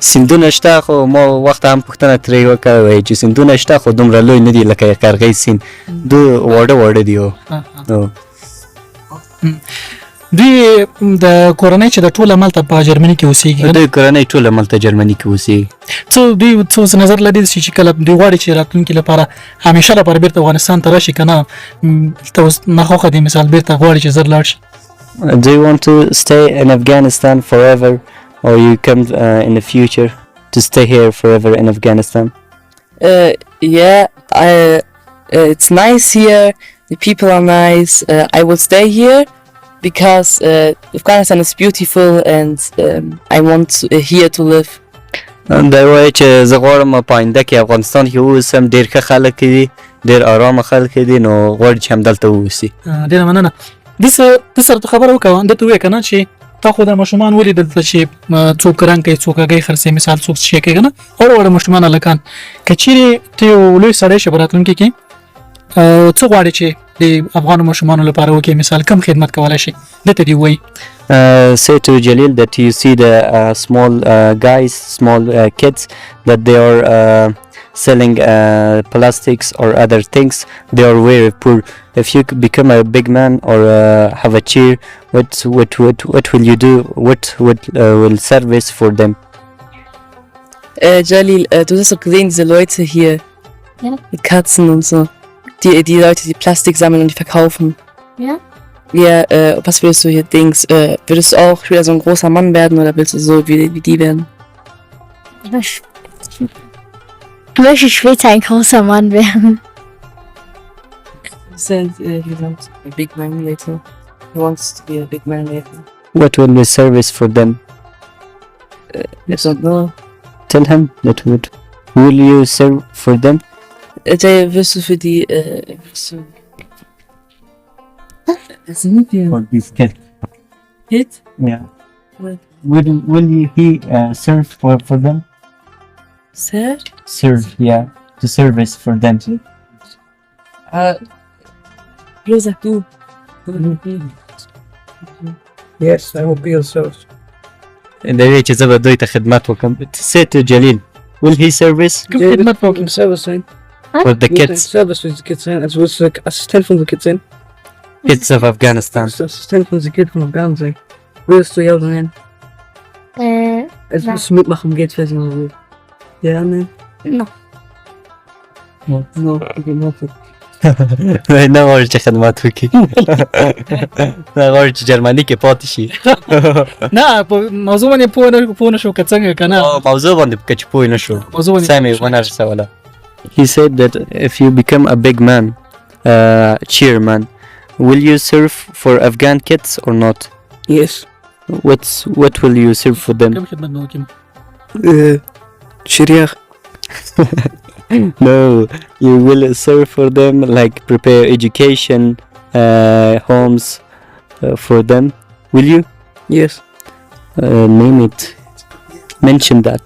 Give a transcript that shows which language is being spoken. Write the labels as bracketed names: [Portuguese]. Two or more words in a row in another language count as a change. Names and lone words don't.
[Pashto] سیندونه شته، خو ما وخت هم پوښتنه ترې وکړه، وایي چې سیندونه شته خو دومره لوی نه دي لکه قرغۍ سیند، دو واړه دي. دوی د کورنۍ چې د ټول عملته په جرمني کې اوسېږي دوی کورنۍ ټول عملته جرمني کې اوسېږي دوی څه نظر لري چې کله دوی غواړي چې راتلونکي لپاره همیشه لپاره بیرته افغانستان ته راشي که نه ته اوس ناخوښه دی مثال بیرته غواړي چې زر لاړ شي [English] Do you want to stay in Afghanistan forever or you come in the future to stay here forever in Afghanistan? Yeah, it's nice here. The people are nice. I will stay here because Afghanistan is beautiful and I want here to live. [Pashto] دا وایي چې زه غواړم په آینده کې افغانستان کې واوسم ډېر ښه خلک دي ډېر ارامه خلک دي نو غواړي چې همدلته واوسي ډېره مننه دې سره ته خبره وکړه ده ته ووایې که نه چې تا خو د ماشومان ولیدل چې څوک رنګ کوي څوک هګۍ خرڅوي مثال څوک شی کوي که نه وړه ماشومان هلکان که چیرې ته یو لوی سړی شې په راتلونکي کې څه غواړې چې د افغانو ماشومانو لپاره وکړې مثال کم خدمت کولی شي ده ته دې ووایي [English] say to Jalil that you see the small guys, small kids that they are selling plastics or other things. They are very poor. If you become a big man or have a chair, what will you do? What will service for them? Jalil, [German] du hast doch gesehen, diese Leute hier Ja. mit Katzen und so. Die Leute, die Plastik sammeln und die verkaufen. Ja. Ja, was willst du hier Dings? Würdest du auch wieder so ein großer Mann werden oder willst du so wie die werden? Ich möchte später ein großer Mann werden. [English] He said he wants a big man later. He wants to be a big man later. What will be service for them? I don't know. Tell him that will you serve for them? [German] Wirst du für die sind wir [English] For this kid. Hit? Yeah. What? Will he serve for them? Sir? Serve, yeah. To service for them. [German] Bloß sag du. [English] Yes, I will be your service. [Pashto] دا وی چې زه به دوی ته خدمت وکړم. [English] Say to Jalil, will he service [Pashto] کوم خدمت به وکړي [German] Service sein. [English] for the kids [German] Service für die Kids sein. Also willst du Assistent von den Kids sein? [English] of Afghanistan? [German] Willst du Assistent von den Kids von Afghanistan sein? Willst du ja oder nein? Also Ja. willst du mitmachen, geht's vielleicht noch so. Ja, nein. [English] No. No, okay, no. [Pashto] نه غواړي چې خدمت وکړي نه غواړي چې جرمني کې پاتې شي نه په موضوع باندې پوه نه شو که څنګه که نه موضوع باندې که چې پوه نه شو موضوع باندې سمې ونه رسوله. [English] He said that if you become a big man, chairman, will you serve for Afghan kids or not? Yes. What will you serve for them? [Pashto] کوم خدمت به وکړي [English] Sharia. No, you will serve for them, like prepare education, homes for them. Will you? Yes. Name it. Mention that.